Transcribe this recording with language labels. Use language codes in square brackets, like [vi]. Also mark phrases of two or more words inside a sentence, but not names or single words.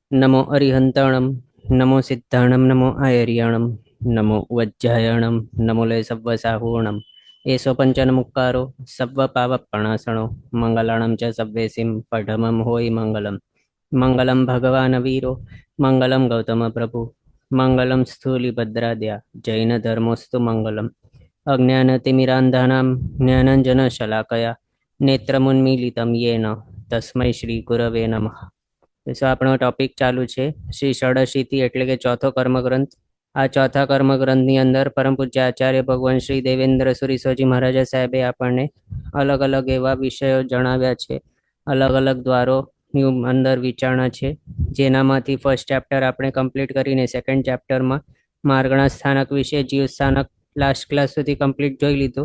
[pra] नमो अरिहंताणं नमो सिद्धाणं नमो आयर्याणं नमो वज्जायणं नमो लय सव्वसाहूणम् एषो पञ्चनमुक्कारो सव्वपावपणासनो मङ्गलाणं च सव्वेसिं पठमं होयि मङ्गलं [sa] मङ्गलं भगवान् वीरो मङ्गलं गौतमप्रभु मङ्गलं स्थूलिभद्राद्या जैनधर्मोऽस्तु मङ्गलम् अज्ञानतिमिरान्धानां ज्ञानाञ्जनशलाकया नेत्रमुन्मीलितं येन तस्मै श्रीगुरवे नमः। [gu] આપણો ટોપિક ચાલુ છે શ્રી ષડશીતિ એટલે કે ચોથો કર્મગ્રંથ। આ ચોથા કર્મગ્રંથની અંદર પરમ પૂજ્ય આચાર્ય ભગવાન શ્રી દેવેન્દ્ર સુરી સ્વાજી મહારાજ સાહેબે આપણને અલગ અલગ એવા વિષયો જણાવ્યા છે, અલગ અલગ દ્વારોની અંદર વિચારણા છે, જેનામાંથી [en] first chapter [gu] આપણે કમ્પ્લીટ કરીને [en] second chapter [gu] માર્ગણા સ્થાનક વિશે જીવ સ્થાનક [en] last class [gu] સુધી કમ્પ્લીટ જોઈ લીધું।